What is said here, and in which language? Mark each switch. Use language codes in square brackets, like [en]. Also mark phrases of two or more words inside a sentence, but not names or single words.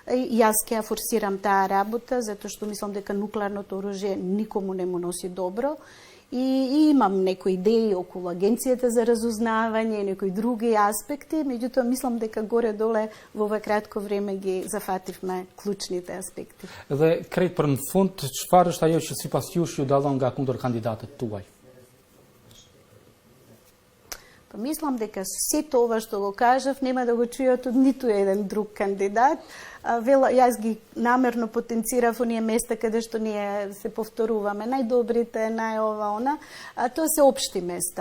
[mk] И јас ќе ја форсирам таа работа, затоа што мислам дека нуклеарното оружје никому не му носи добро. И имам некои идеи околу Агенцијата за разузнавање и некои други аспекти, меѓутоа мислам дека горе-доле во ова кратко време ги зафативме клучните аспекти. [sq] Dhe krejt për në fund, çfarë është ajo që sipas jush ju dallon nga kundër kandidatët tuaj? [mk] Па мислам дека сето ова што го кажав нема да го чујат од ниту еден друг кандидат. Јас ги намерно потенцирав оние места каде што ние се повторуваме, најдобрите, најова она, тоа се општи места.